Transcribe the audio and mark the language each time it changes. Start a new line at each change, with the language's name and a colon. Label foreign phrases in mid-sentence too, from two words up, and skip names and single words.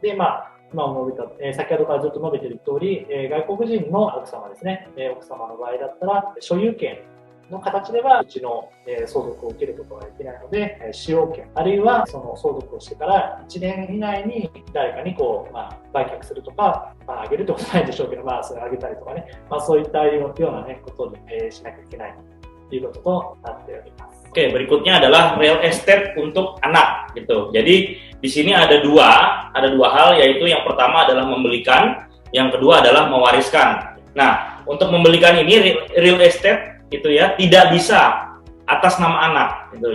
Japanese: で、先ほどからずっと述べている通り、外国人の奥様ですね、奥様の場合だったら、所有権の形ではうちの相続を受けることができないので、使用権、あるいはその相続をしてから1年以内に誰かに売却するとか、あげるってことないんでしょうけど、それあげたりとかね、そういったようなことにしなきゃいけないということとなっております。
Indonesian: Oke, berikutnya adalah
English: real estate
Indonesian: untuk anak gitu. Jadi di sini ada dua hal, yaitu yang pertama adalah membelikan, yang kedua adalah mewariskan. Nah, untuk membelikan ini
English: real estate
Indonesian: gitu ya, tidak bisa atas nama anak gitu.